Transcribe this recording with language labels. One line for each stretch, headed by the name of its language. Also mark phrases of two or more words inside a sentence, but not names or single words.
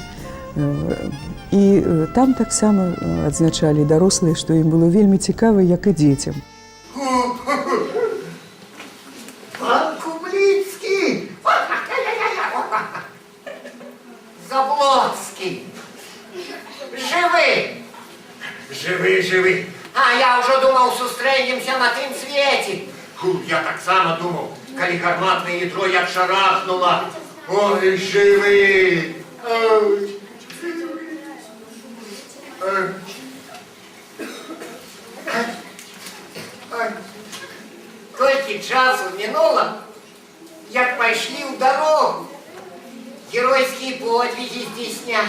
Belarusian: І там таксама адзначалі дарослыя, што ім было вельмі цікава, як і дзецям. Пан Кубліцкі! Заблоцкий!
Russian: Живи! Живи, живи! А я уже думал,
Belarusian: сустрэнемся на тым свеце. Я так само думал, калі гарматное ядро як шарахнула.
Russian: Ой, живи!
Belarusian: Толькі часу мінула, як пайшлі ў дарогу, геройскія подвиги здійснять.